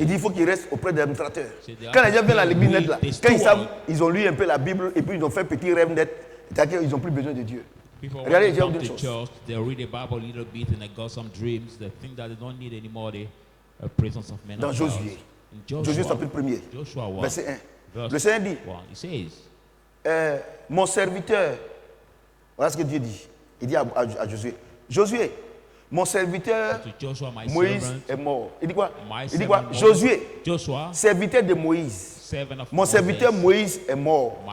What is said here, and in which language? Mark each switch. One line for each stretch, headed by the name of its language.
French: Il dit qu'il faut qu'il reste auprès des administrateurs. Quand les gens viennent à l'église net là, quand ils savent, ils ont lu un peu la Bible et puis ils ont fait un petit rêve net, c'est-à-dire qu'ils n'ont plus besoin de Dieu. Regardez, j'ai une chose.
English: They read the Bible a little bit and they got some dreams. They think that they don't need anymore.
French: Dans Josué. Josué chapitre 1er. Verset 1. Le Seigneur dit, mon serviteur, voilà ce que Dieu dit. Il dit à Josué, Josué, mon serviteur Moïse est mort. Il dit quoi? Il dit quoi? Josué, serviteur de Moïse. Mon serviteur Moïse est mort.